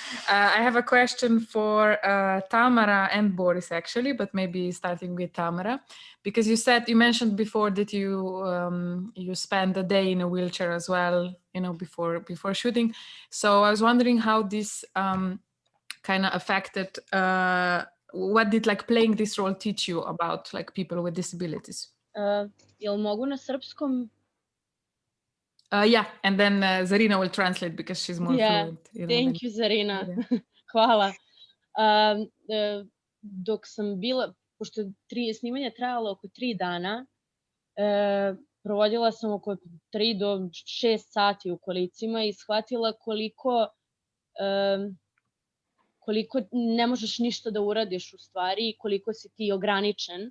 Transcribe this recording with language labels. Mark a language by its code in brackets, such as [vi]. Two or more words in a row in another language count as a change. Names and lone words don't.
[en] I have a question for Tamara and Boris actually, but maybe starting with Tamara, because you mentioned before that you spend a day in a wheelchair as well, before shooting. So I was wondering how this kind of affected. What did like playing this role teach you about like people with disabilities? [sr] Jel mogu na srpskom? [en] Yeah, and then Zarina will translate because she's more fluent. Thank you, [sr] Zarina. Hvala. Dok sam bila, pošto snimanje trajalo oko 3 dana, provodila sam oko 3 do 6 sati u kolicima i shvatila koliko ne možeš ništa da uradiš u stvari i koliko si ti ograničen.